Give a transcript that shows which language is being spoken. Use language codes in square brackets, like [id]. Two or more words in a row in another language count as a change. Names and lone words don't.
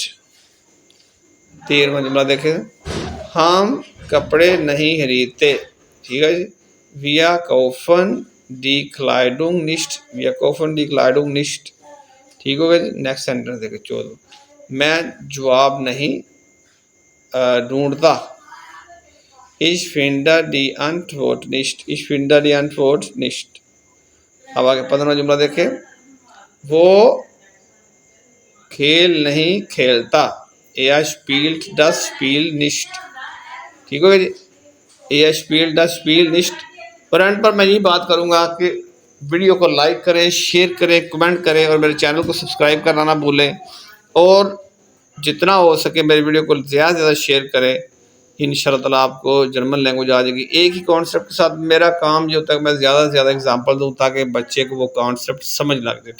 [ur] 13واں جملہ دیکھیں، ہم کپڑے نہیں خریدتے۔ ٹھیک ہے جی، [de] Wir kaufen die Kleidung nicht, wir kaufen die Kleidung nicht. [ur] ٹھیک ہوگا جی۔ [en] next sentence [ur] دیکھیں، 14، میں جواب نہیں ڈھونڈتا، [de] ich finde die Antwort nicht، ich finde die Antwort nicht۔ [ur] اب آگے 15واں جملہ دیکھیں، وہ کھیل نہیں کھیلتا، [de] er spielt das Spiel nicht۔ [ur] ٹھیک ہوگا جی، [de] er spielt das Spiel nicht۔ [ur] اور اینڈ پر میں یہ بات کروں گا کہ ویڈیو کو لائک کریں، شیئر کریں، کمنٹ کریں، اور میرے چینل کو سبسکرائب کرنا نہ بھولیں، اور جتنا ہو سکے میری ویڈیو کو زیادہ سے زیادہ شیئر کریں۔ انشاءاللہ تعالیٰ آپ کو [en] German language [ur] آ جائے گی۔ ایک ہی کانسیپٹ کے ساتھ میرا کام جو ہوتا ہے، میں زیادہ سے زیادہ اگزامپل دوں تاکہ بچے کو وہ کانسیپٹ سمجھ لگ جائے۔